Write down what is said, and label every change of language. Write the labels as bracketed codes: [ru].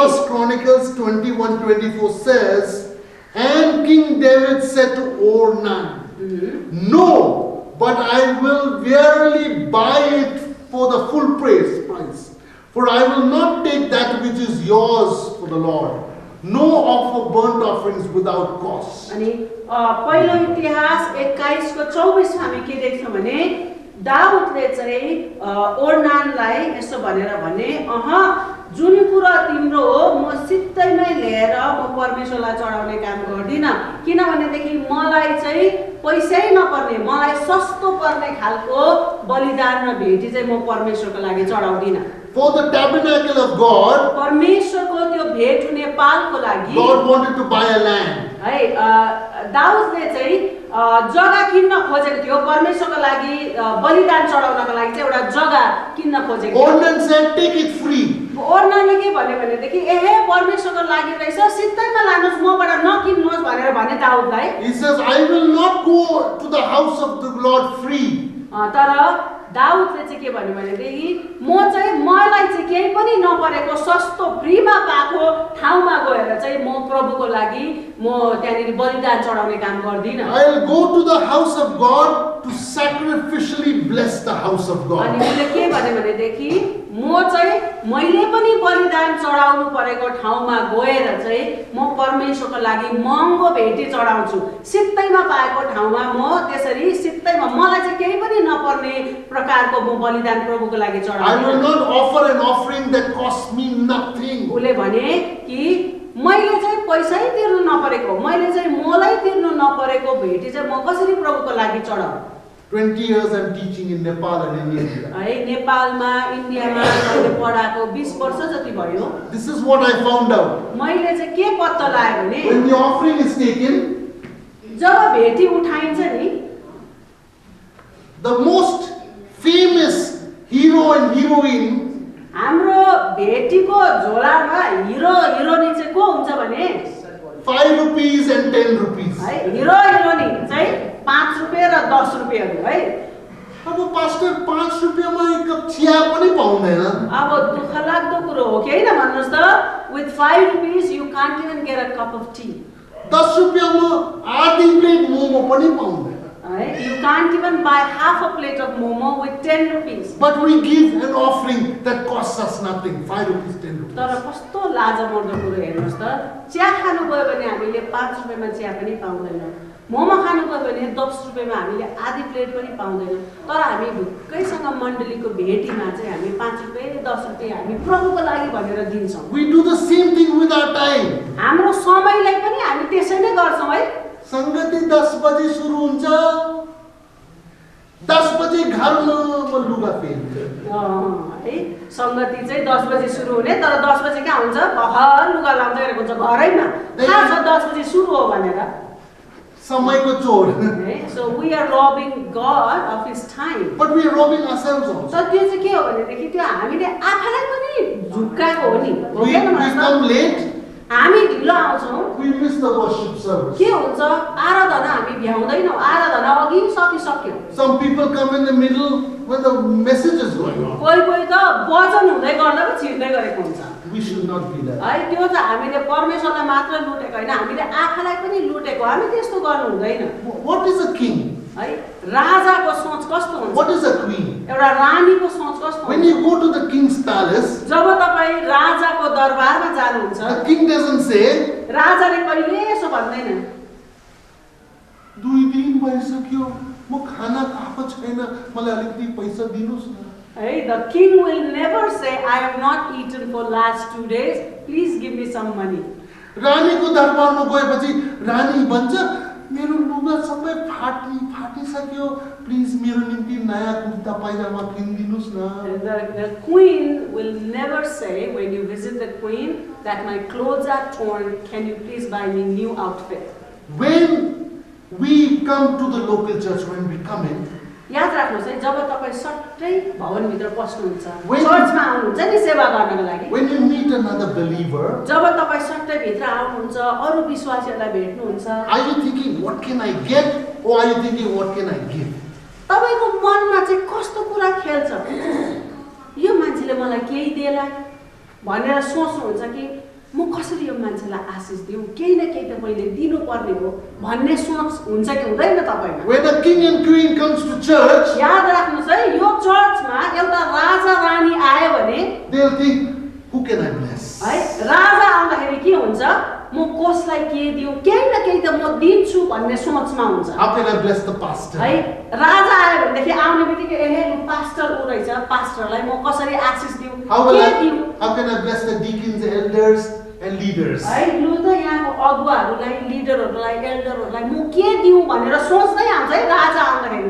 [en] 1 Chronicles 21:24 says, and King David said to Ornan, no, but I will verily buy it for the full price. For I will not take that which is yours for the Lord, no offer burnt offerings without cost. [ne] अनि पहिलो इतिहास 21 को 24 मा हामी के देख्छौं भने दाउदले चाहिँ ओर्नानलाई यसो भनेर भने जुन कुरा तिम्रो हो म सित्तैमै लिएर म परमेश्वरलाई चढाउने काम गर्दिन किनभनेदेखि मलाई चाहिँ पैसै नपर्ने मलाई सस्तो पर्ने खालको बलिदान र भेटी चाहिँ म परमेश्वरको लागि चढाउँदिन [en] For the tabernacle of God, [ne] परमेश्वरको त्यो भेट हुने पालको लागि [en] God wanted to buy a land. [ne] है दाउदले चाहिँ जग्गा किन्न खोजेको थियो परमेश्वरको लागि बलिदान चढाउनको लागि चाहिँ एउटा जग्गा किन्न खोजेको थियो [en] Ornan said, take it free. [ne] ओर्नानले के भन्यो भनेदेखि एहे परमेश्वरको लागि रहेछ सित्तैमा लानुहोस् मबाट नकिन्नुहोस् भनेर भने दाउदलाई [en] He says, I will not go to the house of the Lord free. [ne] तर दाउदले चाहिँ के भन्यो भनेदेखि म चाहिँ मलाई चाहिँ केही पनि नपरेको सस्तो फ्रीमा पाएको ठाउँमा गएर चाहिँ म प्रभुको लागि म त्यहाँनिर बलिदान चढाउने काम गर्दिन [en] I'll go to the house of God to sacrificially bless the house of [ne] अनि [en] God. [ne] उसले के भन्यो भनेदेखि म चाहिँ मैले पनि बलिदान चढाउनु परेको ठाउँमा गएर चाहिँ म परमेश्वरको लागि महँगो भेटी चढाउँछु सित्तैमा पाएको ठाउँमा म त्यसरी सित्तैमा मलाई चाहिँ केही पनि नपर्ने प्रकारको म बलिदान प्रभुको लागि [en] I will [ne] चढाउँछु [en] not offer an offering that costs me nothing. [ne] उसले भने कि मैले चाहिँ पैसै तिर्नु नपरेको मैले चाहिँ मोलै तिर्नु नपरेको भेटी चाहिँ म कसरी प्रभुको लागि चढाउँ [en] 20 years I'm teaching in Nepal and in India. [ne] है नेपालमा इन्डियामा मैले पढाएको 20 वर्ष जति भयो [en] This is what I found out. [ne] मैले चाहिँ के पत्ता लाग्यो भने [en] When the offering is taken, [ne] जब भेटी उठाइन्छ नि [en] the most famous hero and heroine [ne] हाम्रो भेटीको झोलामा हिरो हिरोइनी चाहिँ को हुन्छ भने [en] 5 rupees and 10 rupees. [ne] है हिरो हिरोइनी चाहिँ 5 रुपैयाँ र 10 रुपैयाँको है अब पास्टर 5 रुपैयाँमा एक कप चिया पनि पाउँदैन. अब दुःख लाग्दो कुरो हो कि हैन भन्नुस् त [en] with 5 rupees you can't even get a cup of tea [ne] 10 रुपैयाँमा आधी प्लेट मोमो पनि पाउँदैन. [en] you can't even buy half a plate of momo with 10 rupees But we give an offering that costs us nothing. 5 rupees, 10 rupees. [ne] तर कस्तो लाजमर्दो कुरो हेर्नुस् त चिया खानु गयो भने हामीले 5 रुपैयाँमा चिया पनि पाउँदैनौँ मोमो खानु गयो भने 10 रुपैयाँमा हामीले आधी प्लेट पनि पाउँदैनौँ तर हामी ढुक्कैसँग मण्डलीको भेटीमा चाहिँ हामी 5 रुपैयाँ 10 रुपैयाँ हामी प्रभुको लागि भनेर दिन्छौँ [en] We do the same thing with our time. [ne] हाम्रो समयलाई पनि हामी त्यसै नै गर्छौँ है संगति 10 बजे सुरु हुन्छ. 10 बजे घरमा म लुगा फेर्छु. है संगति चाहिँ 10 बजे सुरु हुने तर 10 बजे कहाँ हुन्छ भर लुगा लाउँदै गरेको हुन्छ घरैमा थाहा छ 10 बजे सुरु हो भनेर समयको चोर. [en] so we are robbing God of his time But we are robbing ourselves also. [ne] तर त्यो चाहिँ के हो भनेदेखि त्यो हामीले आफैलाई पनि झुक्काएको हो नि हो [en] We [ne] कि होइन [en] come late. [ne] हामी ढिलो आउँछौँ [en] We miss the worship service. [ne] के हुन्छ आराधना हामी भ्याउँदैनौँ आराधना अघि सकिसक्यो [en] Some people come in the middle when the message is going on. [ne] कोही कोही त वचन हुँदै गर्दा पो छिर्दै गरेको हुन्छ [en] We should not be that. [ne] है त्यो चाहिँ हामीले परमेश्वरलाई मात्र लुटेको होइन हामीले आफैलाई पनि लुटेको हामी त्यस्तो गर्नु हुँदैन [en] What is a king? [ne] है राजाको सोच कस्तो हुन्छ [en] What is a queen? [ne] एउटा रानीको सोच कस्तो [en] When [ne] हुन्छ [en] you go to the king's palace, [ne] जब तपाईँ राजाको दरबारमा जानुहुन्छ [en] the king doesn't say, [ne] राजाले कहिले यसो भन्दैन 2 दिन भइसक्यो म खाना खाएको छैन मलाई अलिकति पैसा दिनुस् न. [en] है the king will never say I have not eaten for last 2 days please give me some money [ne] रानीको दरबारमा गएपछि रानी भन्छ मेरो लुगा सबै फाटिसक्यो प्लिज मेरो निम्ति नयाँ कुर्ता पाइजामा किनिदिनुस् न. [en] the queen will never say when you visit the queen that my clothes are torn can you please buy me new outfit When come to the local church, when we come in, [ne] याद राख्नुहोस् है, जब तपाईँ सट्टै भवनभित्र पस्नुहुन्छ, [en] When- [ne] चर्चमा आउनुहुन्छ नि सेवा गर्नको लागि, [en] when you meet another believer, [ne] जब तपाईँ सट्टै भित्र आउनुहुन्छ, अरू विश्वासीहरूलाई भेट्नुहुन्छ, [en] are you thinking, what can I get? Or are you thinking, what can I give? [ne] तपाईँको मनमा चाहिँ कस्तो कुरा खेल्छ, यो मान्छेले मलाई केही देला भनेर सोच्नुहुन्छ कि म कसरी यो मान्छेलाई आशिष दिउँ, केही न केही त मैले दिनुपर्ने हो भन्ने सोच हुन्छ कि हुँदैन तपाईँमा? [en] When a king and queen comes to church, [ne] याद राख्नुहोस् है, यो चर्चमा एउटा राजा रानी आयो भने [en] they'll think, who can I bless? [ne] है, राजा आउँदाखेरि के हुन्छ, म कसलाई के दिउँ, केही न केही त म दिन्छु भन्ने सोचमा हुन्छ [en] How can I bless the pastor? [ne] है। राजा आयो भनेदेखि आउने बित्तिकै ए लु पास्टर ऊ रहेछ, पास्टरलाई म कसरी आशिष दिउँ, के दिउँ [en] How can I bless the deacons, elders, and leaders? [ne] है, लु त यहाँको अगुवाहरूलाई, लिडरहरूलाई, एल्डरहरूलाई म के दिउँ भनेर सोच्दै आउँछ है राजा आउँदाखेरि